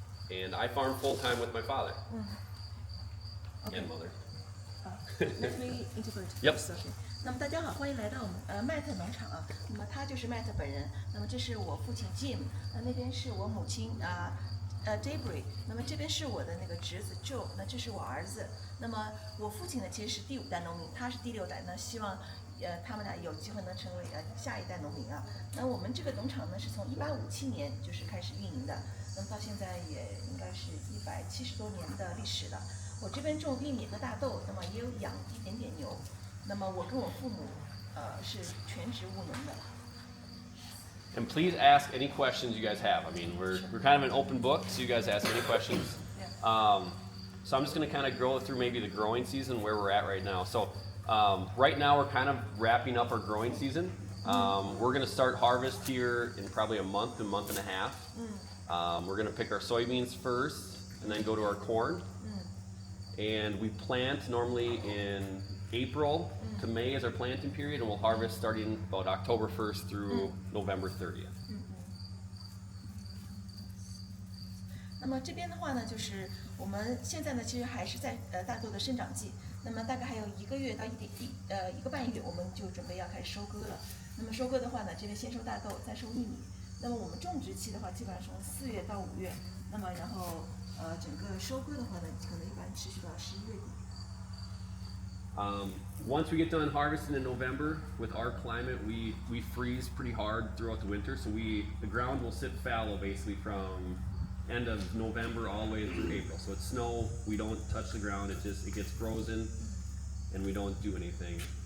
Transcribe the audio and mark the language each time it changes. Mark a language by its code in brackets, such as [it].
[en] And I farm full time with my father and mother. Let me interpret. Yep. Okay. [zh] 那么大家好，欢迎来到我们Matt 农场啊。那么他就是 Matt 本人。那么这是我父亲 Jim， 那边是我母亲Debra。那么这边是我的那个侄子 Joe， 那这是我儿子。那么我父亲呢其实是第5代农民，他是第6代。那希望他们俩有机会能成为下一代农民啊。那我们这个农场呢是从1857年就是开始运营的，那么到现在也应该是170多年的历史了。我这边种玉米和大豆，那么也有养一点点牛。那么我跟我父母是全职务农的。 [en] And please ask any questions you guys have. I mean, we're kind of an open book, so you guys ask any questions. So I'm just going to kind of go through maybe the growing season where we're at right now. So right now we're kind of wrapping up our growing season. We're going to start harvest here in probably a month and a half. We're going to pick our soybeans first and then go to our corn. And we plant normally in April to May is our planting period, and we'll harvest starting about October 1st through November 30th. [zh] 那么这边的话呢，就是我们现在呢，其实还是在大豆的生长季。那么大概还有1个月到1个半月，我们就准备要开始收割了。那么收割的话呢，这边先收大豆，再收玉米。那么我们种植期的话，基本上从4月到5月。那么然后整个收割的话呢，可能一般持续到11月底。 [en] Once we get done harvesting in November, with our climate, we freeze pretty hard throughout the winter, so the ground will sit fallow basically from end of November all the way through April. So it's snow, we don't touch the ground, it gets frozen, and we don't do anything.